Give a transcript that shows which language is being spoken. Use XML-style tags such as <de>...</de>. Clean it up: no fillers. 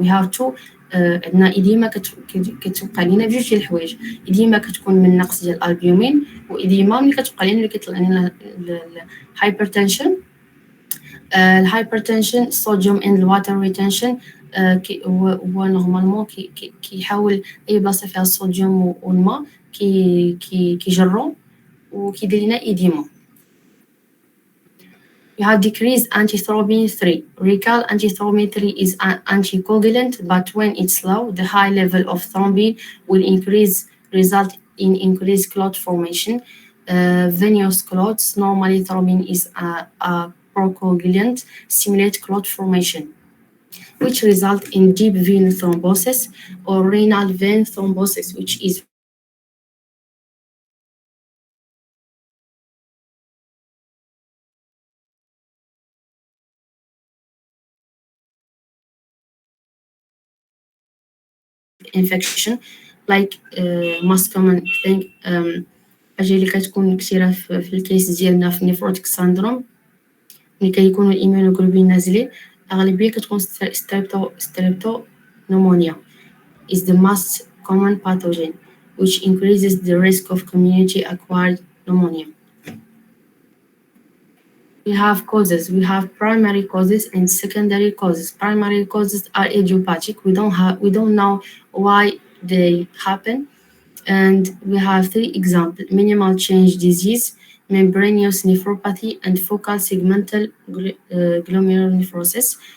<en>We have two</en> <ar>عندنا إديمة كتوقع لينا بجوج ديال الحوايج، إديمة كتكون من نقص ديال الألبيومين، وإديمة ملي كتوقع لينا اللي كيطلع لنا الهايبرتنشن.</ar> <en>الهايبرتنشن sodium and الواتر retention,</en> <ar>هو نورمالمون كيحاول أي بلاصة فيها الصوديوم والماء كيجرو وكيدير لنا إديمة.</ar> <en>You have decreased antithrombin 3. Recall antithrombin 3 is an anticoagulant, but when it's low, the high level of thrombin will result in increased clot formation. Venous clots, normally thrombin is a procoagulant, stimulate clot formation, which result in deep vein thrombosis or renal vein thrombosis, which is infection, like most common thing.</en> <ar>حاجه اللي كتكون كثيره في الكيس ديالنا في نيفروتيك ساندروم، ملي كيكونوا الإيمونوغلوبين نازلين، اغلبيه كتكون ستريبتو</ar> <en>pneumonia is the most common pathogen, which increases the risk of community acquired pneumonia. We have causes. We have primary causes and secondary causes. Primary causes are idiopathic. We don't know why they happen, and we have three examples: minimal change disease, membranous nephropathy, and focal segmental glomerulonephrosis.</en>